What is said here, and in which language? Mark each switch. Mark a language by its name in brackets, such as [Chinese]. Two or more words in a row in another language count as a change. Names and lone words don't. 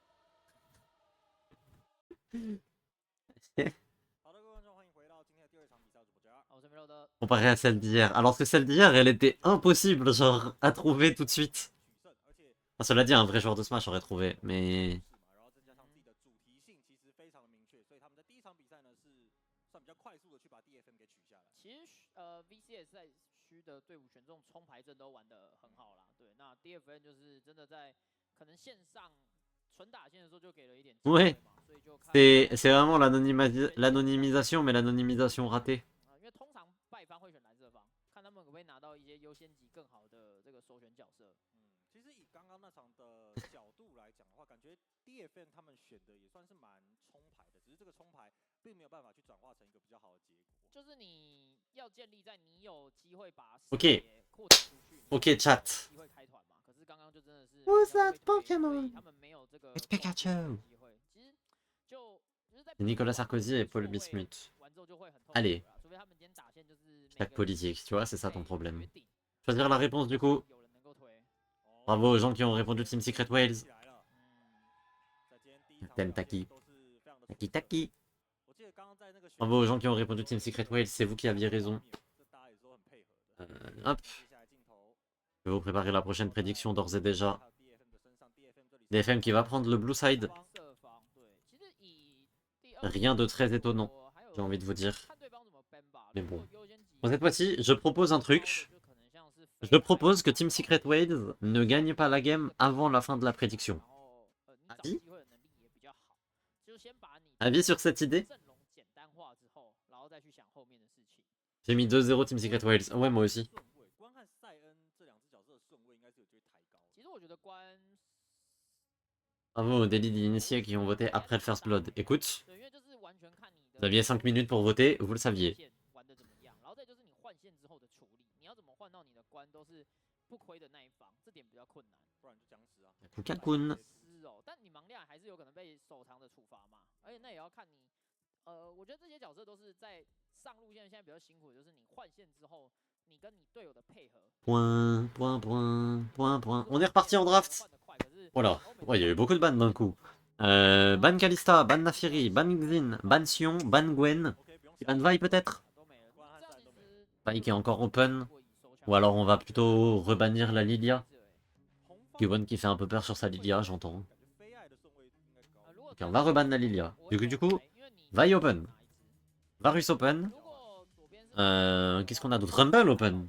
[French] Comparé à celle d'hier. Alors que celle d'hier, elle était impossible, genre, à trouver tout de suite. Enfin, cela dit, un vrai joueur de Smash aurait trouvé, mais... [Chinese] VCS 在区的队伍选这种冲牌阵都玩得很好啦，对，那 DFN 就是真的在可能线上纯打线的时候就给了一点机会 [French] Ouais, [Chinese] 嘛，所以就看 [French] c'est vraiment l'anonymisation, mais l'anonymisation ratée. [Chinese] 因为通常败方会选蓝色方，看他们可不可以拿到一些优先级更好的这个首选角色。其实以刚刚那场的角度来讲的话，感觉 DFN 他们选的也算是蛮冲牌的，只是这个冲牌并没有办法去转化成一个比较好的结果。就是你要建立在你有机会把 [French] Ok. [Chinese] 扩展出去 [French] Ok, chat. [Chinese] 机会开团嘛，可是刚刚就真的是 [English] Who's [Chinese] 比较 [English] that [Chinese] 被推 [English] Pokémon? [Chinese] 所以他们没有这个 [English] It's Pikachu. [Chinese] 机会。其实就是在 [French] Nicolas Sarkozy et Paul Bismuth. [Chinese] 完之后就会很痛苦 [French] Allez. [Chinese] 啦，除非他们今天打线就是每 [French] Chaque [Chinese] 个 [French] politique, tu vois, c'est ça ton problème. [Chinese] 决定 [French] Choisir la réponse du coup. [Chinese] 有人能够推。 [French] Bravo aux gens qui ont répondu Team Secret Wales. 嗯， T'aimes Taki. [Chinese] 都是非常的 [French] Taki Taki. [Chinese] 我记得刚刚在那个 [French] Bravo aux gens qui ont répondu Team Secret Wales, c'est vous qui aviez raison. [Chinese] 这大家也都很配合的。 [French] Hop. [Chinese] 接下来镜头 [French] Je vais vous préparer la prochaine prédiction d'ores et déjà. [Chinese] 还有 DFM 的身上 DFM 这里 [French] DFM qui va prendre le blue side. [Chinese] 色方对，其实以第二 [French] Rien de très étonnant, [Chinese] 我还有 [French] j'ai envie de vous dire. [Chinese] 看对方怎么 ban 吧。 [French] Mais [Chinese] 如 [French] bon. [Chinese] 果优先级 [French] Bon, cette fois-ci, je propose un truc. [Chinese] 就可能像是 [French] Je propose que Team Secret Wales ne gagne pas la game avant la fin de la prédiction. [Chinese] 然后你找 [French] Avis [Chinese] 机会的能力也比较好，就先把你 [French] Avis sur cette idée? [Chinese] 阵容简单化之后，然后再去想后面的事情。 [French] J'ai mis 2-0 Team Secret Wales. Ouais, moi aussi. [Chinese] 顺位，关和塞恩这两只角色的顺位应该是有机会抬高。其实我觉得关 [French] Bravo aux délits d'initiés qui ont voté après le First Blood. Écoute, [Chinese] 对，因为就是完全看你的 [French] vous aviez 5 minutes pour voter, vous le saviez. [Chinese] 线玩的怎么样，然后再就是你换线之后的处理，你要怎么换到你的关都是不亏的那一方，这点比较困难。不然就僵尸啊。 Kukakun. 是哦，但你盲量还是有可能被手长的处罚嘛，而且那也要看你，我觉得这些角色都是在上路线现在比较辛苦，就是你换线之后，你跟你队友的配合。 [French] Point, point, point, point, point. On est reparti en draft. Voilà. Ouais, il y a eu beaucoup de bans d'un coup. Ban Kalista, ban Nafiri, ban Xin, ban Sion, ban Gwen. Ban Vi peut-être? Vi qui est encore open. Ou alors on va plutôt rebannir la Lilia. Gwen qui fait un peu peur sur sa Lilia, j'entends. Ok, on va reban la Lilia. Du coup, Vi open. Varus open. Qu'est-ce qu'on a d'autre? Rumble open.